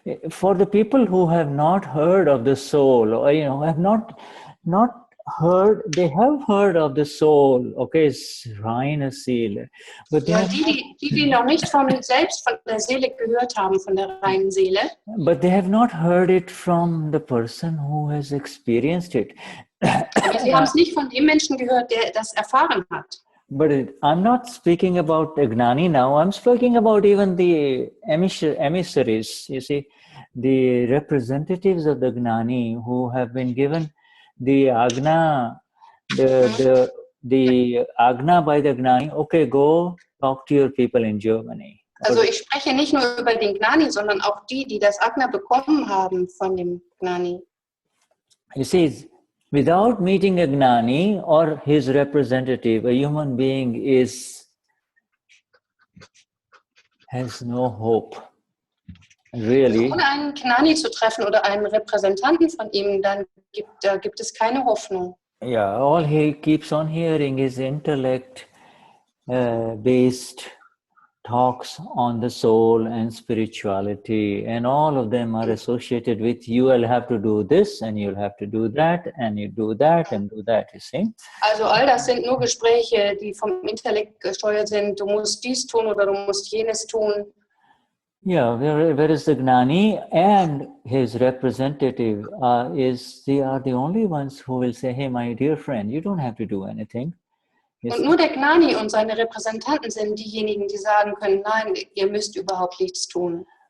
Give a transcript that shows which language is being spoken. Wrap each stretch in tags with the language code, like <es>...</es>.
<en>For the people who have not heard of the soul, or have not they have heard of the soul, okay, it's</en> <de>reine Seele,</de> <en>but they</en> <de>Ja,</de> <en>have</en> <de>die noch nicht selbst von der Seele gehört haben, von der reinen Seele.</de> <en>But they have not heard it from the person who has experienced it.</en> <de>Aber sie haben es nicht von dem Menschen gehört, der das erfahren hat.</de> <en>But I'm not speaking about the Gnani now. I'm speaking about even the emissaries, you see, the representatives of the Gnani who have been given the Agna, the Agna by the Gnani, okay, go talk to your people in Germany.</en> <de>Also ich spreche nicht nur über den Gnani, sondern auch die das Agna bekommen haben von dem Gnani.</de> <en>You see, without meeting a Gnani or his representative, a human being has no hope. Really.</en> <de>Also ohne einen Gnani zu treffen oder einen Repräsentanten von ihm, dann gibt es keine Hoffnung.</de> <en>Yeah, all he keeps on hearing is intellect based talks on the soul and spirituality, and all of them are associated with you will have to do this and you'll have to do that and you do that and do that, you see.</en> <de>Also all das sind nur Gespräche, die vom Intellekt gesteuert sind. Du musst dies tun oder du musst jenes tun.</de> <en>Yeah, whereas the Gnani and his representative they are the only ones who will say, hey, my dear friend, you don't have to do anything.</en> <de>Und nur der Gnani und seine Repräsentanten sind diejenigen, die sagen können, nein, ihr müsst überhaupt nichts tun.</de>